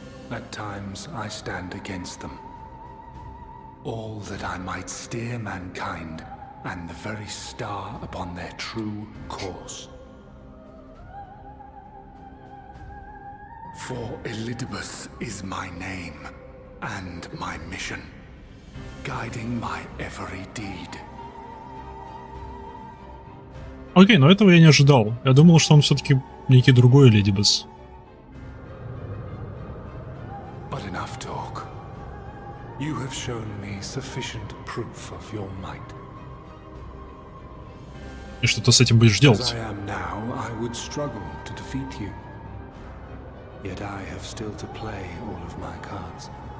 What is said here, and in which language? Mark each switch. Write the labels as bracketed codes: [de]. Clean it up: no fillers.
[en] At times, I stand against them. All that I might steer mankind and the very star upon their true course. For Elidibus is my name and my mission, guiding my every deed. [ru] Окей, но этого я не ожидал. Я думал, что он все-таки некий другой Элидибус. [en] But enough talk. You have shown me sufficient proof of your might. [ru] И что ты с этим будешь [en] As [ru] делать? [en] I am now, I would struggle to defeat you. Yet I have still to play all of my cards.